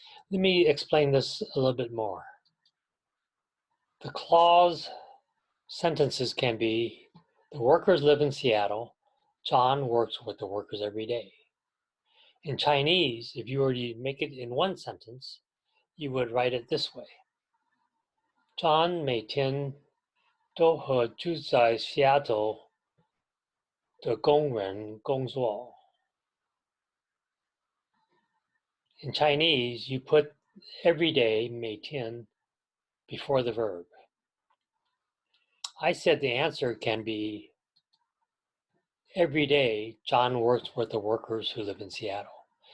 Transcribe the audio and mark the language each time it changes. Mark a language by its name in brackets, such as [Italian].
[English] Let me explain this a little bit more. The clause sentences can be, the workers live in Seattle. John works with the workers every day. In Chinese, if you were to make it in one sentence, you would write it this way. [Chinese] John 每天都和住在 Seattle 的工人工作. [English] In Chinese, you put every day 每天 before the verb. I said the answer can be, every day John works with the workers who live in Seattle.